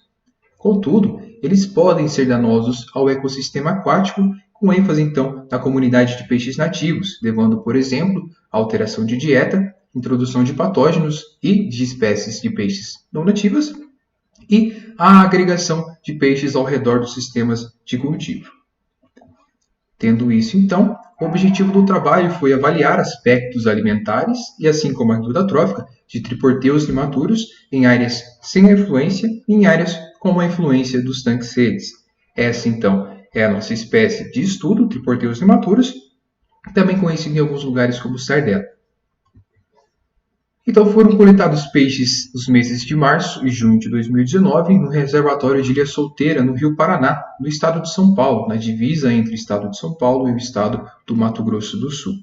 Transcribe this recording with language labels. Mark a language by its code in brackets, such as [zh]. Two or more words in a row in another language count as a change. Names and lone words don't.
[pt] Contudo, eles podem ser danosos ao ecossistema aquático, com ênfase então na comunidade de peixes nativos, levando, por exemplo, à alteração de dieta, introdução de patógenos e de espécies de peixes não nativas e a agregação de peixes ao redor dos sistemas de cultivo. Tendo isso, então, o objetivo do trabalho foi avaliar aspectos alimentares e, assim como a guilda trófica, de triporteus limaturos em áreas sem influência e em áreas com a influência dos tanques. Essa, então, é a nossa espécie de estudo, triporteus limaturos, também conhecida em alguns lugares como sardela. Então foram coletados peixes nos meses de março e junho de 2019 no reservatório de Ilha Solteira, no Rio Paraná, no estado de São Paulo, na divisa entre o estado de São Paulo e o estado do Mato Grosso do Sul.